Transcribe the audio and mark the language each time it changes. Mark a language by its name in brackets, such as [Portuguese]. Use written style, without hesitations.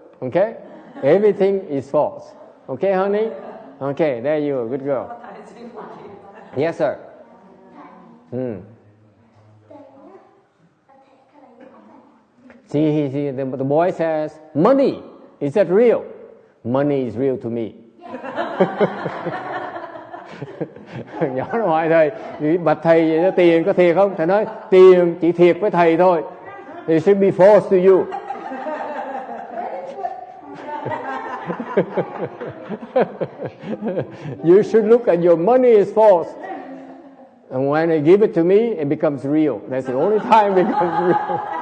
[English] Okay? Everything is false. Okay, honey? Okay, there you are. Good girl. Yes, sir. See, the boy says, money, is that real? Money is real to me. [Vietnamese] Nhỏ nó hỏi thầy, bạch thầy vậy đó, tiền có thiệt không? Thầy nói, tiền chỉ thiệt với thầy thôi. [English] It should be false to you. You should look at your money is false. And when they give it to me, it becomes real. That's the only time it becomes real.